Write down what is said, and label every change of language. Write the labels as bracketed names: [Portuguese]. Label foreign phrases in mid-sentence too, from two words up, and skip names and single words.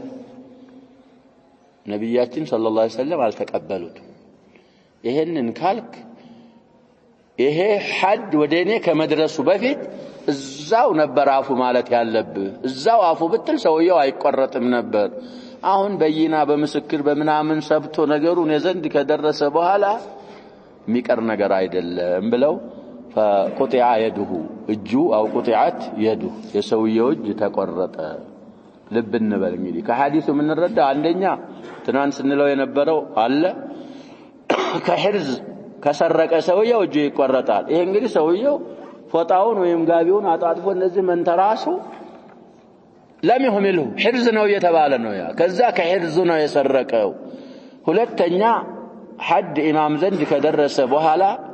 [Amharic] ነብያችን [Arabic] صلى الله عليه وسلم [Amharic] አልተቀበሉት ይሄንን ካልክ ይሄ ሐድ ወደኔ ከመድረሱ በፊት እዛው ነበር አፉ ማለት ያለብህ እዛው አፉ ብትል ሰውየው አይቆረጥም ነበር አሁን በይና በምስክር በመናምን ሰብቶ ነገሩን የዘንድ ከደረሰ በኋላ ሚቀር ነገር አይደለም ብለው [Arabic] فقطع يده [Amharic] እጁ አው [Arabic] قطعت يده [Amharic] የሰውየው እጅ ተቆረጠ ልብ እንበል እንግዲህ ከሐዲሱ ምን እንረዳ አንደኛ ትናንት ስንለው የነበረው አለ ከህርዝ ከሰረቀ ሰውየው እጁ ይቆረጣል ይሄ እንግዲህ ሰውየው ፎጣውን ወይም ጋቢውን አጣጥፎ እንደዚህ መንተራሱ ለም ይሁምልሁ ህርዝ ነው የተባለ ነው ያ ከዛ ከህርዙ ነው የሰረቀው ሁለተኛ ሐድ ኢማም ዘንድ ከደረሰ በኋላ